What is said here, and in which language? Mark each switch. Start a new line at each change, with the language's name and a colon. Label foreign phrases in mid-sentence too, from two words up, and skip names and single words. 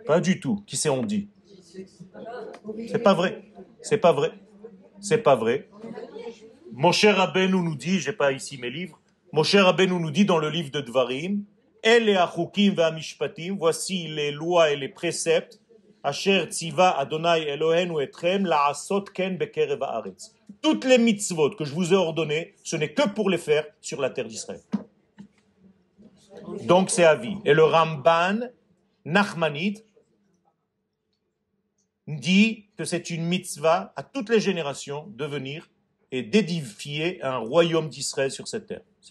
French: Pas du tout, qui c'est on dit? C'est pas vrai, c'est pas vrai, c'est pas vrai. Moshe Rabbeinu nous dit, j'ai pas ici mes livres, Moshe Rabbeinu nous dit dans le livre de Dvarim,
Hebrew: אלה החוקים והמשפטים,
French: voici les lois et les préceptes,
Hebrew: אשר צוה אדוני אלוהינו אתכם לעשות כן בקרב הארץ.
French: Toutes les mitzvot que je vous ai ordonnées, ce n'est que pour les faire sur la terre d'Israël. Donc c'est à vie. Et le Ramban Nachmanide dit que c'est une mitzvah à toutes les générations de venir et d'édifier un royaume d'Israël sur cette terre.